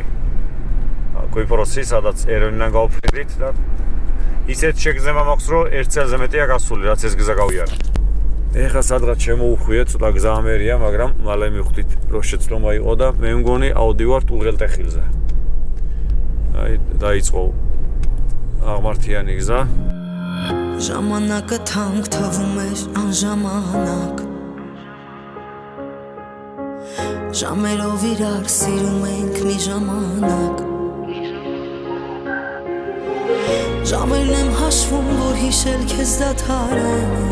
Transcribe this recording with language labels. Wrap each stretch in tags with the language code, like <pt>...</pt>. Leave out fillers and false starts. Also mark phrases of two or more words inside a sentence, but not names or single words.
<ka>კვიპროსი, სადაც ერევნიდან გავფრინდით და ისეთ შეგრძნება მაქვს, რომ 1 წელზე მეტია გასული, რაც ეს გზა გავიარე. ეხლა სადღაც შემოუხვიეთ, ცოტა გზა ამერია, მაგრამ მალე მივხვდით, რომ შეცდომა იყო და მე მგონი ავდივართ უღელტეხილზე. აი, დაიწყო აღმართიანი გზა.</ka> <hy>Ժամանակը թանկ թվում էր անժամանակ Ժամերով իրար սիրում ենք մի ժամանակ Ժամերն եմ հաշվում, որ հիշել քեզ դադարեմ</hy>